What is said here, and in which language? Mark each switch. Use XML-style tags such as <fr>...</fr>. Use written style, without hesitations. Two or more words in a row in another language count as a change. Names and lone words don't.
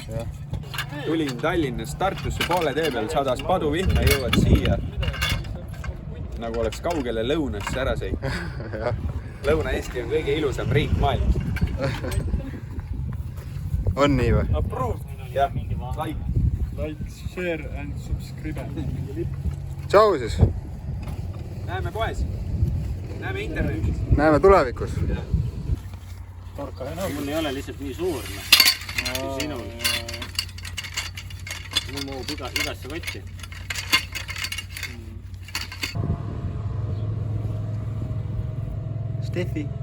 <et>Tulin Tallinnast Tartusse poole tee peal, sadas paduvihma ja jõuad siia. Nagu oleks kaugele lõunasse ära sõid. Lõuna-Eesti on kõige ilusam riik maailmas. On nii või? Approve. Jah, like,</et> <en>Share and subscribe.</en> <et>Tšau siis. Näeme poes. Näeme internetis. Näeme tulevikus. Mul ei ole lihtsalt nii suur. Sinul. Mul mahub igasse kotti. Steffi.</et>